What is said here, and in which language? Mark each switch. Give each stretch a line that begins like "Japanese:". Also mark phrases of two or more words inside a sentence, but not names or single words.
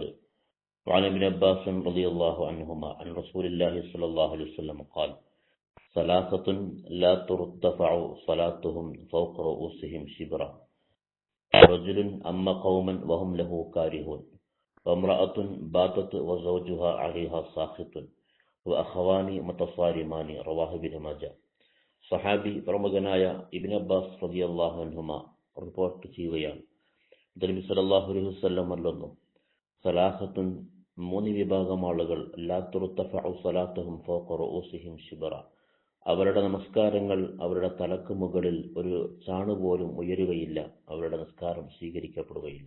Arabic: وعن ابن عباس رضي الله عنهما عن رسول الله صلى الله عليه وسلم قال: ثلاثة لا ترتفع صلاتهم فوق رؤوسهم شبرا: رجل أما قوما وهم له كارهون، وامرأة باتت وزوجها عليها ساخط، أخوان متصارمان. رواه ابن ماجه.
Malayalam: സഹാബി പ്രമുഖനായ ഇബ്നു അബ്ബാസ്
Arabic: رضي الله عنهما
Malayalam: റിപ്പോർട്ട് ചെയ്യുകയാണ്, നബി
Arabic: صلى الله عليه وسلم
Malayalam: പറഞ്ഞു, സലാസത്തുൻ, മൂന്ന് വിഭാഗം ആളുകൾ,
Arabic: لا ترتفع صلاتهم فوق رؤوسهم شبرا,
Malayalam: അവരുടെ നമസ്കാരങ്ങൾ അവരുടെ തലക്ക് മുകളിൽ ഒരു ചാണുപോലും ഉയരുകയില്ല, അവരുടെ നമസ്കാരം സ്വീകരിക്കപ്പെടുകയില്ല.